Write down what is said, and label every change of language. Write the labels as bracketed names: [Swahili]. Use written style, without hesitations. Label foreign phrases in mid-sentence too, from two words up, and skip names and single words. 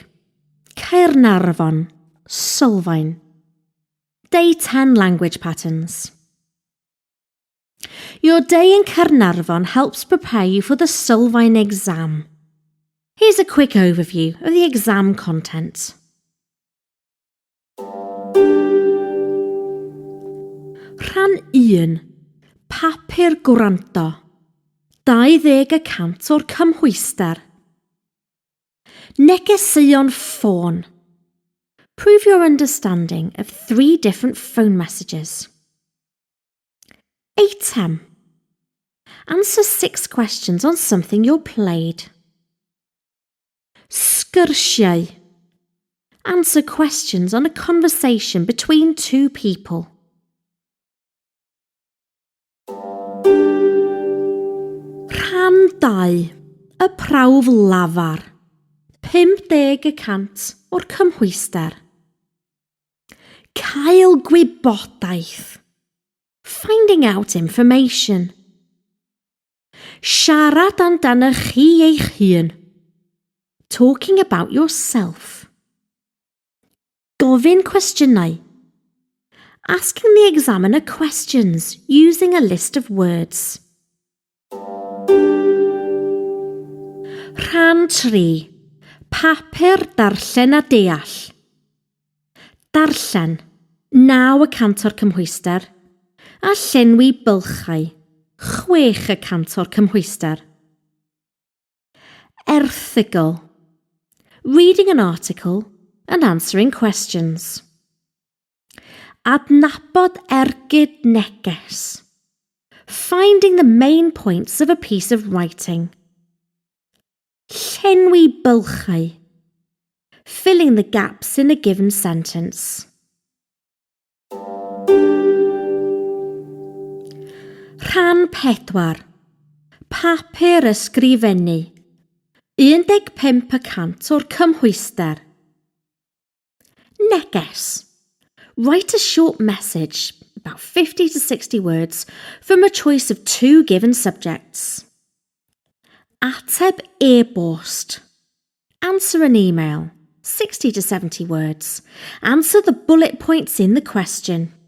[Welsh] Caernarfon, sylfaen. [English] Day 10 language patterns. Your day in Caernarfon helps prepare you for the sylfaen exam. Here's a quick overview of the exam content. [Welsh] Rhan 1. Papur gwranto. 20% o'r cymhwyster. Negeseuon ffôn. [English] Prove your understanding of 3 different phone messages. 8M. Answer 6 questions on something you're played. [Welsh] Sgyrsiau. [English] Answer questions on a conversation between 2 people. [Welsh] Rhan 2. Y prawf lafar. 50% o'r cymhwyster. Cael gwybodaeth. [English] Finding out information. [Welsh] Siarad amdano chi eich hun. [English] Talking about yourself. [Welsh] Gofyn cwestiynau. [English] Asking the examiner questions using a list of words. [Welsh] Rhan 3. Papur darllen a deall. Darllen, 9% o'r cymhwyster, a llenwi bylchau, 6% o'r cymhwyster. Erthygl. [English] Reading an article and answering questions. [Welsh] Adnabod ergyd neges. [English] Finding the main points of a piece of writing. [Welsh] Llenwi bylchau. [English] Filling the gaps in a given sentence. [Welsh] Rhan 4. Papur ysgrifennu. 15% o'r cymhwyster. Neges. [English] Write a short message, about 50 to 60 words, from a choice of 2 given subjects. [Welsh] Ateb e-bost. [English] Answer an email, 60 to 70 words. Answer the bullet points in the question.